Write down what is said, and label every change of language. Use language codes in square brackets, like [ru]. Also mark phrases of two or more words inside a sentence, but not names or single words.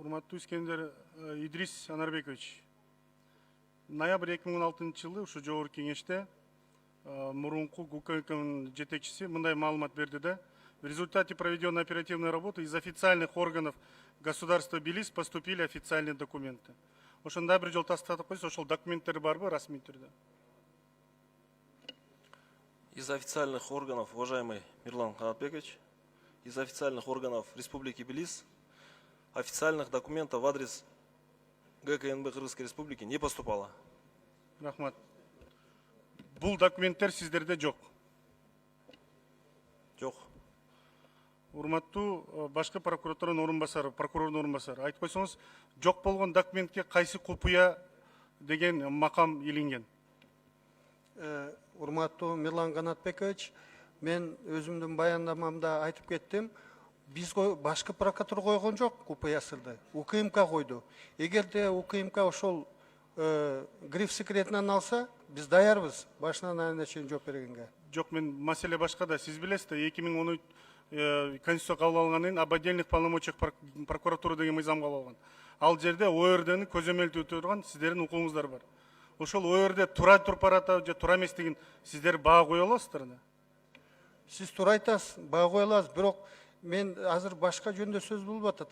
[ky] урматтуу Искендер Идрис Анарбекович. Ноябрь 2016 жылы ушу жогорку кеңеште мурунку ГУКМ жетекчиси мындай маалымат берди да: [ru] в результате проведенной оперативной работы из официальных органов государства Белиз поступили официальные документы. [ky] Ошондой бир жол тастатып койсо, ошол документтер барбы расмий түрдө? [ru] Из официальных органов, уважаемый Мирлан Канатбекович, из официальных органов Республики Белиз официальных документов в адрес ГКНБ Кыргызской Республики не поступало. [ky] Рахмат. Бул документтер сиздерде жок. Жок. Урматтуу башкы прокуратуранын орунбасары, прокурордун орунбасары, айтып койсоңуз, жок болгон документке кайсы купуя деген макам илинген? Урматтуу Мирлан Канатбекович, мен өзүмдүн баяндамамда айтып кеттим. Биз башкы прокуратура койгон жок УПСРды, УКМК койду. Эгерде УКМК ошол гриф секретинен алса, биз даярбыз башынан аягына чейин жооп бергенге. Жок, мен маселе башкада. Сиз билесиз да, 2010 Конституция кабыл алгандан кийин [ru] об отдельных полномочиях прокуратура [ky] деген мыйзам кабыл алган. Ал жерде ОРДны көзөмөлдөө турган сиздердин укугуңуздар бар. Ошол ОРД туура туруп баратабы же туура эместигин сиздер баа кое аласыздар да? Сиз туура айтасыз, баа кое аласыз, бирок мен азыр башка жөндө сөз болуп атат.